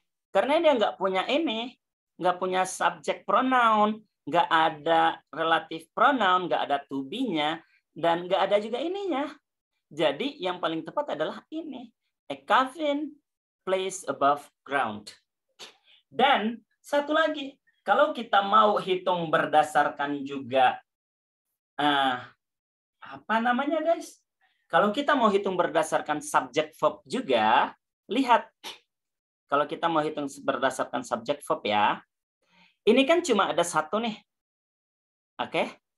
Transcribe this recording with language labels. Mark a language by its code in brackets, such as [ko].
[id] Karena dia nggak punya ini, nggak punya subject pronoun, nggak ada relative pronoun, nggak ada to be-nya, dan nggak ada juga ininya. Jadi yang paling tepat adalah ini. [en] A coffin placed above ground. [id] Dan satu lagi, kalau kita mau hitung berdasarkan juga apa namanya, guys? Kalau kita mau hitung berdasarkan subject verb juga, lihat. Kalau kita mau hitung berdasarkan subject verb ya, ini kan cuma ada satu nih. Oke?